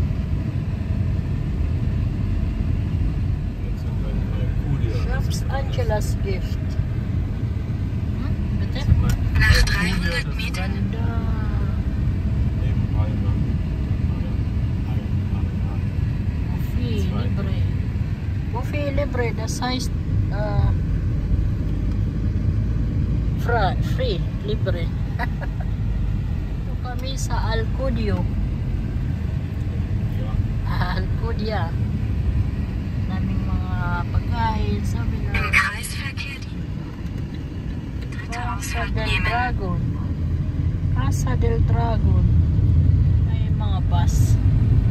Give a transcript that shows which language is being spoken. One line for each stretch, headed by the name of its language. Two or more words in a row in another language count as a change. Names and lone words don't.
English: Shops Angela's Gift.
German: Bitte? Nach 300 Metern.
Filipino: Ganda. Buffet libre. Buffet libre.
German: Das heißt free. Libre.
Filipino: Ito kami sa Alcudio. Alcudia. Naming mga pagkain. Sabi na
German: Im Kreisverkehr die dritte Casa Ausfahrt del nehmen. Dragon. Casa del Dragon.
Filipino: May mga bus.